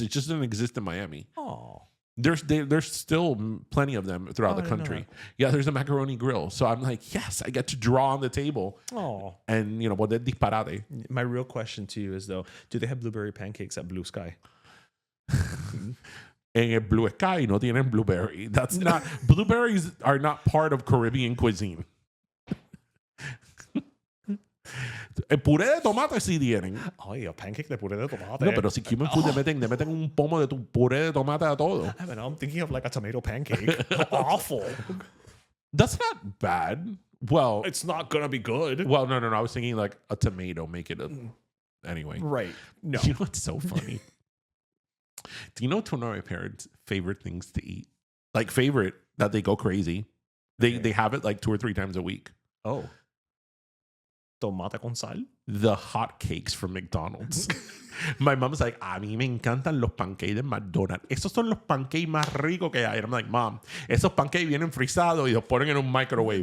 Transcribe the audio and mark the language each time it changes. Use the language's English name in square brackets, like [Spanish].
[English] It just doesn't exist in Miami. Oh. There's still plenty of them throughout the country. Yeah, there's a macaroni grill. So I'm like, yes, I get to draw on the table. Oh. And, you know, [Spanish] poder disparate. [English] My real question to you is, though, do they have blueberry pancakes at Blue Sky? [Spanish] En el Blue Sky no tienen blueberry. [English] That's not... Blueberries are not part of Caribbean cuisine. [Spanish] El puré de tomate sí tienen. Ay, a pancake de puré de tomate. No, pero si [English] Cuban food [Spanish] le meten un pomo de tu puré de tomate a todo. [English] I mean, I'm thinking of like a tomato pancake. Awful. That's not bad. Well, it's not gonna be good. Well, no. I was thinking like a tomato, make it a... Anyway. Right. No. You know what's so funny? Do you know one of my parents' favorite things to eat? Like favorite that they go crazy. They have it like 2 or 3 times a week. [Spanish] Oh. Tomate con sal? [English] The hot cakes from McDonald's. My mom's like, [Spanish] a mí me encantan los pancakes de McDonald's. Esos son los pancakes más ricos que hay. [English] And I'm like, Mom, [Spanish] esos pancakes vienen frisados y los ponen en un microwave.